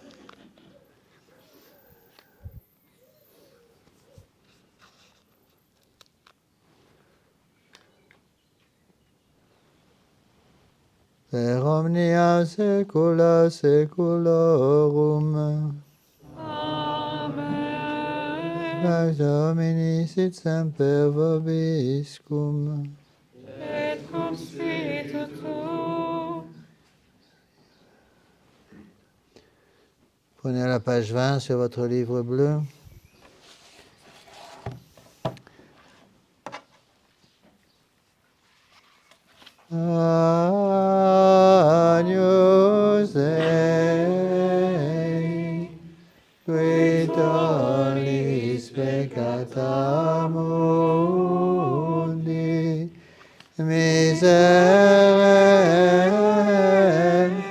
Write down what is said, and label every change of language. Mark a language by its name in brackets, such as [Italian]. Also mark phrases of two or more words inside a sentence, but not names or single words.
[Latin] Per omnia saecula saeculorum. Amen. Pax Domini sit semper vobiscum. Et cum spiritu tuo. [French] Prenez la page 20 sur votre livre bleu. [Latin] Agnus Dei, qui tollis peccata mundi, miserere